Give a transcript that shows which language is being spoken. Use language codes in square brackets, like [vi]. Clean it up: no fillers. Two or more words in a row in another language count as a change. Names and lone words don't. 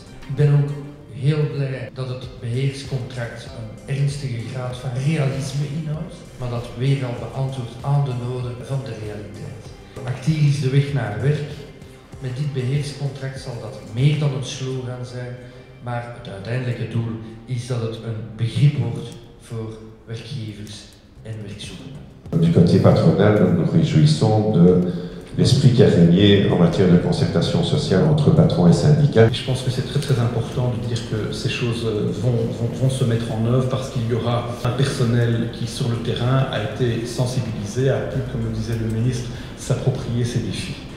[nl] Ik ben ook heel blij dat het beheerscontract een ernstige graad van realisme inhoudt, maar dat weer al beantwoordt aan de noden van de realiteit. Acteris de weg naar werk. Met dit beheerscontract zal dat meer dan een slogan zijn, maar het uiteindelijke doel is dat het een begrip wordt voor werkgevers en werkzoekenden. [fr] Du côté patronal, nous nous réjouissons de l'esprit qui a régné en matière de concertation sociale entre patrons et syndicats. Je pense que c'est très important de dire que ces choses vont se mettre en œuvre parce qu'il y aura un personnel qui sur le terrain a été sensibilisé, a pu, comme le disait le ministre, s'approprier ces défis.